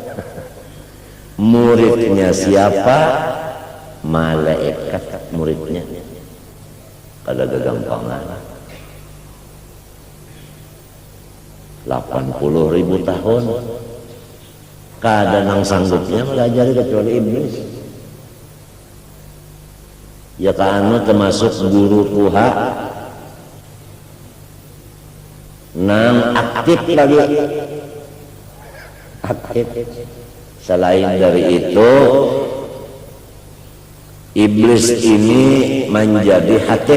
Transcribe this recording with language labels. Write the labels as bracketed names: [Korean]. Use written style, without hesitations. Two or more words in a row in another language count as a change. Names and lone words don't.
[Banjar] Muridnya siapa? Malaikat muridnya. Kada gagampangan. 80.000 tahun. Kada nang sanggupnya melajari kecuali iblis. Ya kanu termasuk guru Tuha. Nang aktif lagi, aktif. Selain dari itu, iblis ini menjadi hatib.